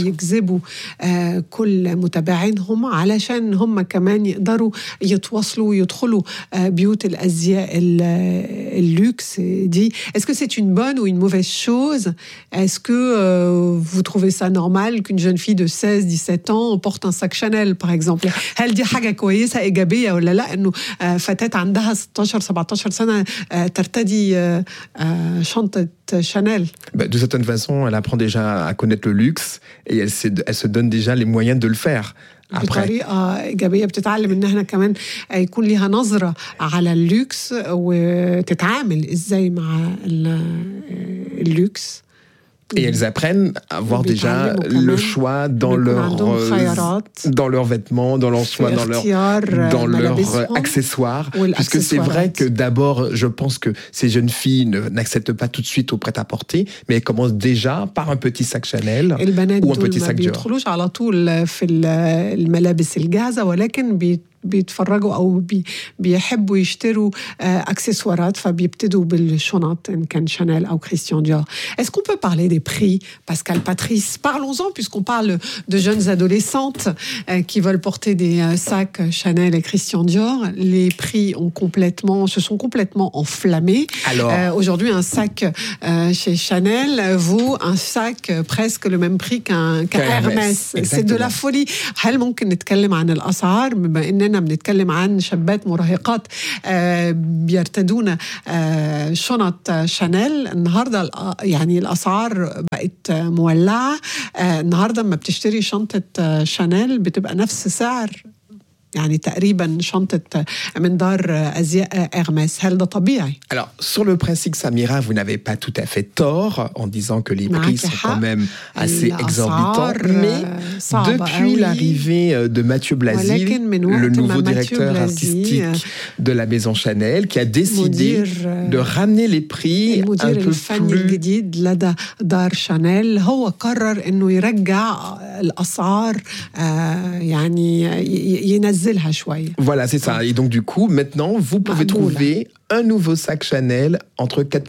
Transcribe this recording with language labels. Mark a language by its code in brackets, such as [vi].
[fr] Ils peuvent exciter tous les [ar] متابعين هم علشان هم كمان يقدروا يتواصلوا ويدخلوا بيوت الازياء اللوكس دي. [fr] Est-ce que c'est une bonne ou une mauvaise chose? Est-ce que vous trouvez ça normal qu'une jeune fille de 16, 17 ans porte un sac Chanel par exemple? [ar] هل دي حاجه كويسه ايجابيه ولا لا انه فتاه عندها 16 17 سنه ترتدي شنطه Chanel? [fr] De certaine façon, elle apprend déjà à connaître le luxe et elle se donne déjà les moyens de le faire. Après. De façon [ar] ايجابيه بتتعلم ان احنا كمان يكون ليها نظره على اللوكس وتتعامل ازاي مع اللوكس. [fr] Et elles apprennent à avoir déjà le choix dans leurs vêtements, dans leurs soins, dans leurs accessoires. Puisque c'est vrai que d'abord, je pense que ces jeunes filles n'acceptent pas tout de suite au prêt-à-porter, mais elles commencent déjà par un petit sac Chanel ou un petit sac Dior. [ar] بيتفرجوا أو بيحبوا يشتروا أكسسوارات فبيبتدوا بالشنط إن كان شانيل أو كريستيان ديور. [fr] Est-ce qu'on peut parler des prix, Pascal, Patrice? Parlons-en, puisqu'on parle de jeunes adolescentes qui veulent porter des sacs Chanel et Christian Dior. Les prix se sont complètement enflammés. Alors, aujourd'hui, un sac chez Chanel vaut un sac presque le même prix qu'un Hermès. C'est de la folie. [ar] هل ممكن نتكلم عن الأسعار؟ بما إننا كمان بنتكلم عن شابات مراهقات بيرتدون شنط شانيل. النهاردة يعني الأسعار بقت مولعة. النهاردة ما بتشتري شنطة شانيل بتبقى نفس سعر يعني تقريبا شنطة من دار أزياء إرماس. هل ده طبيعي؟ [fr] Alors, sur le principe, Samira, vous n'avez pas tout à fait tort en disant que les prix sont quand même assez exorbitants. Mais depuis l'arrivée de Mathieu Blasi, le nouveau directeur artistique de la maison Chanel, qui a décidé de ramener les prix un peu plus... [ar] جديد لدار شانيل هو قرر إنه يرجع الأسعار يعني ينزلها شوية. [fr] Voilà, c'est ça. Et donc, du coup, maintenant, vous pouvez trouver un nouveau sac Chanel entre